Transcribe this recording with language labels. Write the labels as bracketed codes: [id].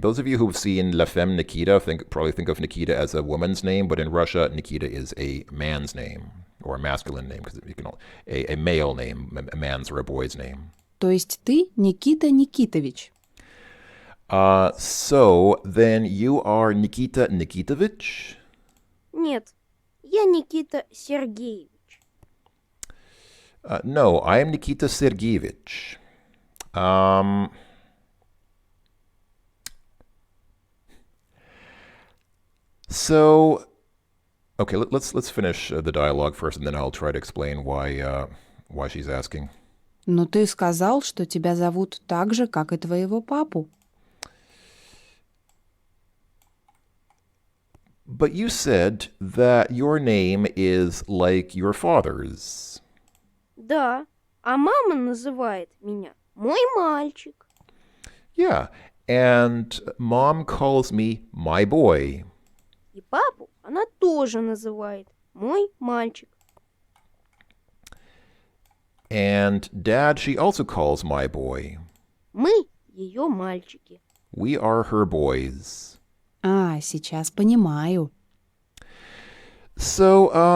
[en] Those of you who've seen La Femme Nikita probably think of Nikita as a woman's name, but in Russia, Nikita is a man's name, or a masculine name, because you can a male name, a man's or a boy's name. [ru] То есть ты Никита Никитович. [en] So then you are Nikita Nikitovich? [ru] Нет, я Никита Сергеевич. [en] No, I am Nikita Sergeyevich. So, okay, let's finish the dialogue first, and then I'll try to explain why she's asking. [ru] Но ты сказал, что тебя зовут так же, как и твоего папу. [en] But you said that your name is like your father's. [ru] Да, а мама называет меня мой мальчик. [en] Yeah, and mom calls me my boy. [ru] И папу она тоже называет мой мальчик. [en] And dad, she also calls my boy. [ru] Мы ее mальчики. [en] We are her boys. [ru] А, сейчас понимаю. [en] So,